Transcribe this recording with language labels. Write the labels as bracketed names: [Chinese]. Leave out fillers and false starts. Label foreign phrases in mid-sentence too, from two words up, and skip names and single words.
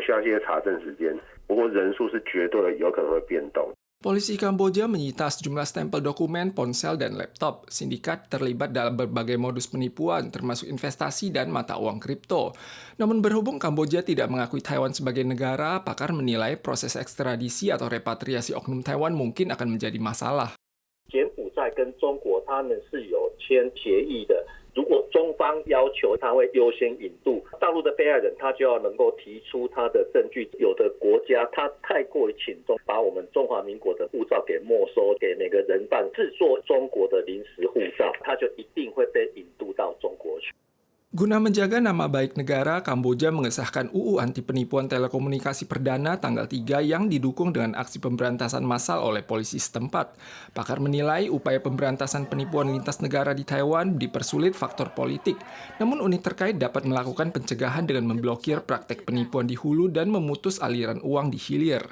[Indonesian] Polisi Kamboja menyita sejumlah stempel dokumen, ponsel, dan laptop. Sindikat terlibat dalam berbagai modus penipuan, termasuk investasi dan mata uang kripto. Namun berhubung Kamboja tidak mengakui Taiwan sebagai negara, pakar menilai proses ekstradisi atau repatriasi oknum Taiwan mungkin akan menjadi masalah. [Chinese] 如果中方要求他会优先引渡大陆的被害人，他就要能够提出他的证据。有的国家他太过于轻重，把我们中华民国的护照给没收，给每个人办制作中国的临时护照，他就一定会被引渡到中国去。 [Indonesian] Guna menjaga nama baik negara, Kamboja mengesahkan UU Anti Penipuan Telekomunikasi Perdana tanggal 3 yang didukung dengan aksi pemberantasan massal oleh polisi setempat. Pakar menilai upaya pemberantasan penipuan lintas negara di Taiwan dipersulit faktor politik. Namun unit terkait dapat melakukan pencegahan dengan memblokir praktek penipuan di hulu dan memutus aliran uang di hilir.